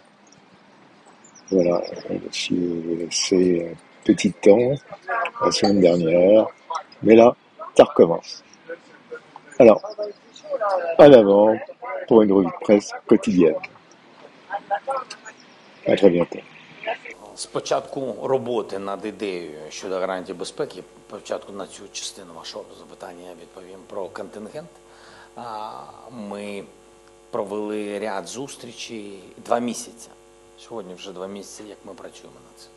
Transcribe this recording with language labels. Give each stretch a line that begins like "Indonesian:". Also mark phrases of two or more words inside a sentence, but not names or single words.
French: Voilà, je suis laissé un petit temps la semaine dernière, mais là, ça recommence. Alors, en avant pour une revue de presse quotidienne. À très bientôt.
Ukrainian: З початку роботи над ідеєю щодо гарантій безпеки, початку на цю частину вашого запитання я відповім про контингент. Ми провели ряд зустрічей 2 місяці. Сьогодні вже 2 місяці, як ми працюємо над цим.